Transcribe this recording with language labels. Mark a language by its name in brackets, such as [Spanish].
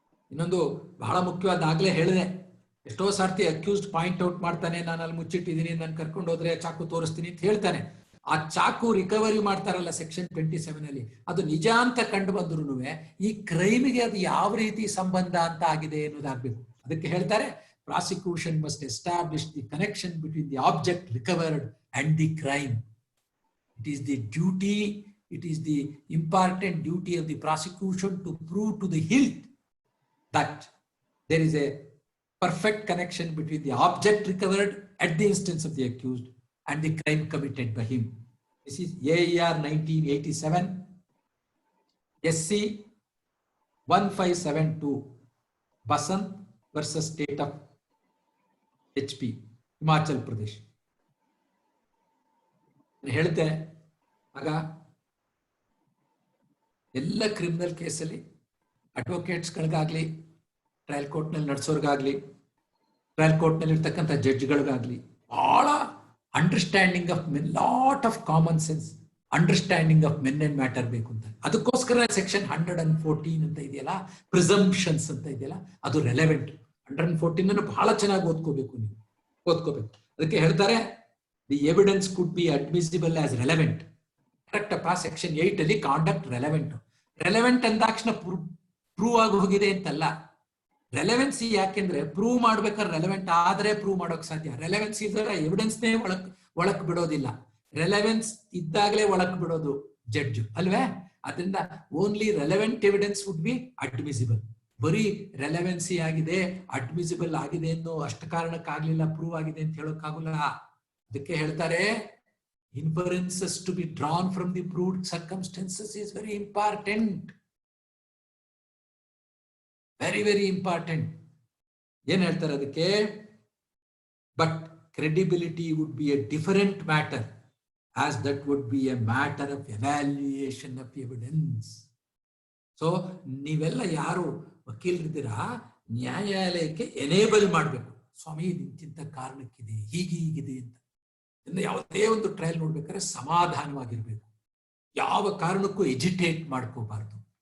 [Kannada] ಇನ್ನೊಂದು ಬಹಳ ಮುಖ್ಯವಾದ, ಆಗ್ಲೇ ಹೇಳಿದೆ, ಎಷ್ಟೋ ಸಾರ್ತಿ ಅಕ್ಯೂಸ್ಡ್ ಪಾಯಿಂಟ್ ಔಟ್ ಮಾಡ್ತಾನೆ, ನಾನು ಅಲ್ಲಿ ಮುಚ್ಚಿಟ್ಟಿದ್ದೀನಿ, ನಾನು ಕರ್ಕೊಂಡು ಹೋದ್ರೆ ಚಾಕು ತೋರಿಸ್ತೀನಿ ಅಂತ ಹೇಳ್ತಾನೆ. ಆ ಚಾಕು ರಿಕವರಿ ಮಾಡ್ತಾರಲ್ಲ ಸೆಕ್ಷನ್ 27 ಅಲ್ಲಿ, ಅದು ನಿಜ ಅಂತ ಕಂಡು ಬಂದ್ರು ಈ ಕ್ರೈಮಿಗೆ ಅದು ಯಾವ ರೀತಿ ಸಂಬಂಧ ಅಂತ ಆಗಿದೆ ಅನ್ನೋದಾಗ್ಬೇಕು. ಅದಕ್ಕೆ ಹೇಳ್ತಾರೆ, [English] prosecution must establish the connection between the object recovered and the crime. It is the duty, it is the important duty of the prosecution to prove to the hilt that there is a perfect connection between the object recovered at the instance of the accused and the crime committed by him. This is AIR 1987, SC 1572, Basant versus State of HP, Himachal Pradesh. [Kannada] ಹೇಳ್ತೆ, ಆಗ ಎಲ್ಲ criminal ಕೇಸಲ್ಲಿ ಅಡ್ವೊಕೇಟ್ಸ್ಗಳಿಗಾಗ್ಲಿ, trial ಕೋರ್ಟ್ನಲ್ಲಿ ನಡೆಸೋರ್ಗಾಗ್ಲಿ, trial ಕೋರ್ಟ್ನಲ್ಲಿ ಇರ್ತಕ್ಕಂಥ ಜಡ್ಜ್ಗಳಿಗಾಗ್ಲಿ ಬಹಳ [English] understanding of men, lot of common sense, understanding of men and matter [Kannada] ಬೇಕು ಅಂತ. ಅದಕ್ಕೋಸ್ಕರ ಸೆಕ್ಷನ್ 114 ಅಂತ ಇದೆಯಲ್ಲ, ಪ್ರಿಸಂಪ್ಷನ್ಸ್ ಅಂತ ಇದೆಯಲ್ಲ, ಅದು ರೆಲೆವೆಂಟ್. 114 ಬಹಳ ಚೆನ್ನಾಗಿ ಓದ್ಕೋಬೇಕು, ನೀವು ಓದ್ಕೋಬೇಕು. ಅದಕ್ಕೆ ಹೇಳ್ತಾರೆ, [English] The evidence could be admissible as relevant. [Kannada] Correct ಅಪ್ಪ, ಸೆಕ್ಷನ್ 8 ಅಲ್ಲಿ ಕಾಂಡಕ್ಟ್ ರೆಲೆವೆಂಟ್. ರೆಲೆವೆಂಟ್ ಅಂದಾಕ್ಷಣ ಪ್ರೂವ್ ಆಗಿ ಹೋಗಿದೆ ಅಂತಲ್ಲ. ರೆಲೆವೆನ್ಸಿ ಯಾಕೆಂದ್ರೆ ಪ್ರೂವ್ ಮಾಡ್ಬೇಕಾದ್ರೆ ರೆಲೆವೆಂಟ್ ಆದ್ರೆ ಪ್ರೂವ್ ಮಾಡೋಕ್ ಸಾಧ್ಯ. ರೆಲೆವೆನ್ಸಿ ಇದ್ರೆ ಎವಿಡೆನ್ಸ್ನೇ ಒಳಕ್ ಬಿಡೋದಿಲ್ಲ. ರೆಲೆವೆನ್ಸ್ ಇದ್ದಾಗಲೇ ಒಳಕ್ ಬಿಡೋದು ಜಡ್ಜ್ ಅಲ್ವೇ. [English] ಅದರಿಂದ only relevant evidence would be admissible. [Kannada] ಬರೀ ರೆಲೆವೆನ್ಸಿ ಆಗಿದೆ, ಅಡ್ಮಿಸಿಬಲ್ ಆಗಿದೆ ಅನ್ನೋ ಅಷ್ಟ ಕಾರಣಕ್ಕಾಗ್ಲಿಲ್ಲ, ಪ್ರೂವ್ ಆಗಿದೆ ಅಂತ ಹೇಳೋಕ್ಕಾಗಲ್ಲ. ಅದಕ್ಕೆ ಹೇಳ್ತಾರೆ, [English] inferences to be drawn from the proved circumstances is very important. Very, very important. [Kannada] ಏನ್ ಹೇಳ್ತಾರೆ ಅದಕ್ಕೆ? [English] But credibility would be a different matter, as that would be a matter of evaluation of evidence. [Kannada] So ನೀವೆಲ್ಲ ಯಾರು ವಕೀಲರಿದ್ದೀರಾ, ನ್ಯಾಯಾಲಯಕ್ಕೆ enable ಮಾಡಬೇಕು. ಸ್ವಾಮಿ ಇಂತಿಂತ ಕಾರಣಕ್ಕಿದೆ, ಹೀಗಿದೆ ಅಂತ. ಇನ್ನು ಯಾವುದೇ ಒಂದು ಟ್ರಯಲ್ ನೋಡ್ಬೇಕಾದ್ರೆ ಸಮಾಧಾನವಾಗಿರ್ಬೇಕು, ಯಾವ ಕಾರಣಕ್ಕೂ ಎಜಿಟೇಟ್ ಮಾಡ್ಕೋಬಾರ್ದು.